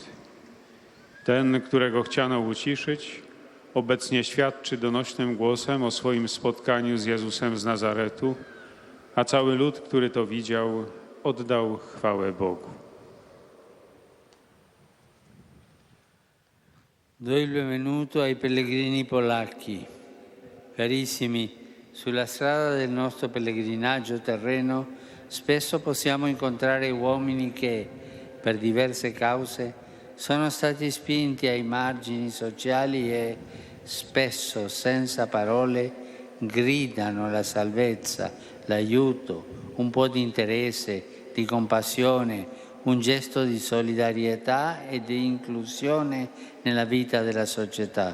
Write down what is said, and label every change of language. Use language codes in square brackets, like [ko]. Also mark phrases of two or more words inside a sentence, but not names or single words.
[pl] Ten, którego chciano uciszyć, obecnie świadczy donośnym głosem o swoim spotkaniu z Jezusem z Nazaretu, a cały lud, który to widział, oddał chwałę Bogu. [it] Do il benvenuto ai pellegrini polacchi. Carissimi, sulla strada del nostro pellegrinaggio terreno spesso possiamo incontrare uomini che, per diverse cause, sono stati spinti ai margini sociali e spesso, senza parole, gridano la salvezza, l'aiuto, un po' di interesse, di compassione, un gesto di solidarietà e di inclusione nella vita della società.